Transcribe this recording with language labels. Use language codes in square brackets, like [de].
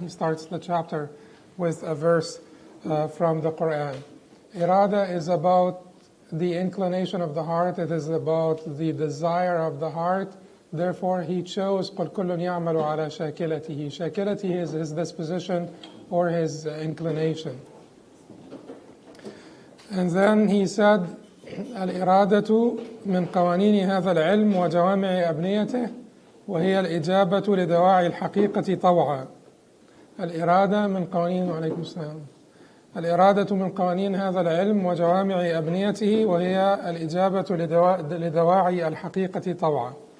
[en] He starts the chapter with a verse from the Quran. Irada is about the inclination of the heart. It is about the desire of the heart. Therefore, he chose [ar] قُلْ كُلٌّ يَعْمَلُ عَلَى شَاكِلَتِهِ. [en] Shakilati is his disposition or his inclination. And then he said, [ar] الإرادة من قوانين هذا العلم وجوامع أبنيته وهي الإجابة لدواعي الحقيقة طوعا. الإرادة من قوانين وعليكم السلام. الإرادة من قوانين هذا العلم وجوامع أبنيته وهي الإجابة لدواعي الحقيقة طوعا.